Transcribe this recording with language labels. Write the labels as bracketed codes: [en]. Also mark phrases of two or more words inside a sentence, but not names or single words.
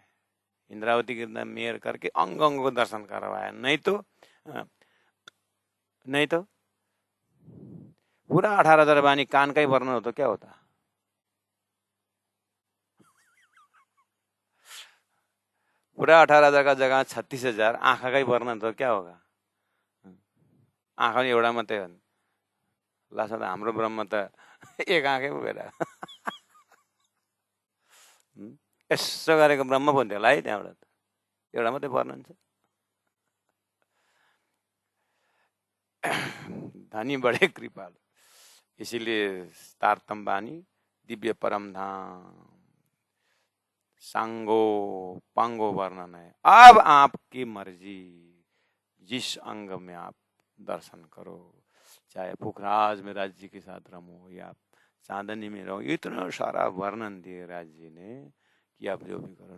[hi] इंद्रावती के मेहर करके अंग अंग को दर्शन करवाया, नहीं तो पूरा 18,000 वाणी कान का ही वर्णन होता क्या होता। पूरा 18,000 का जगह 36,000 आँखा का ही वर्णन तो क्या होगा। [ne] आँखा एउटा मात्रै हो, लासा त हाम्रो ब्रह्म त एक आँखै पुगेर यसो गरेको ब्रह्म पो हुन्थ्यो होला है त्यहाँबाट एउटा मात्रै वर्णन छ। [hi] धनी बडे कृपालु, इसीलिए तारतम बानी दिव्य परम धाम सांगो पांगो वर्णन है। अब आपकी मर्जी, जिस अंग में आप दर्शन करो, चाहे पुखराज में राज जी के साथ रमो या चांदनी में रहो, इतना सारा वर्णन दिए राज जी ने कि आप जो भी करो।